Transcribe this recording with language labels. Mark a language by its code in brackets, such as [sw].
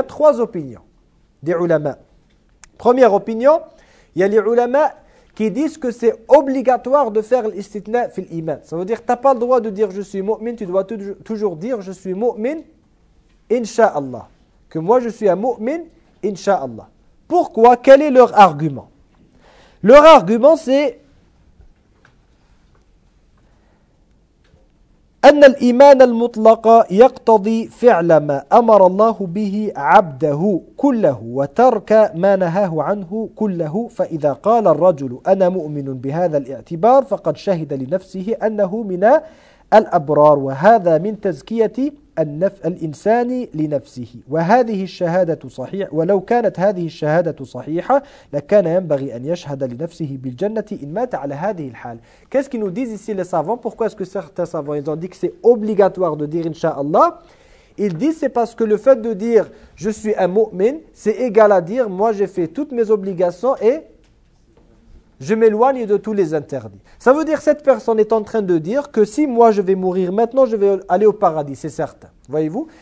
[fr] Il y a trois opinions des ulama. Première opinion, il y a les ulama qui disent que c'est obligatoire de faire l'istithna fil l'iman. Ça veut dire que tu n'as pas le droit de dire je suis mu'min, tu dois toujours dire je suis mu'min, Inch'Allah. Que moi je suis un mu'min, Inch'Allah. Pourquoi? Quel est leur argument? Leur argument c'est [ar] أن الإيمان المطلق يقتضي فعل ما أمر الله به عبده كله وترك ما نهاه عنه كله فإذا قال الرجل أنا مؤمن بهذا الاعتبار فقد شهد لنفسه أنه من الأبرار وهذا من تزكية الإنسان لنفسه وهذه الشهادة صحيحة ولو كانت هذه الشهادة صحيحة لكان ينبغي أن يشهد لنفسه بالجنة إن مات على هذه الحال. [fr] Qu'est-ce qu'ils nous disent ici les savants? Pourquoi est-ce que certains savants ils ont dit que c'est obligatoire de dire Inch'Allah? Ils disent c'est parce que le fait de dire je suis un mu'min c'est égal à dire moi j'ai fait toutes mes obligations et je m'éloigne de tous les interdits. Ça veut dire que cette personne est en train de dire que si moi je vais mourir maintenant, je vais aller au paradis, c'est certain. Voyez-vous?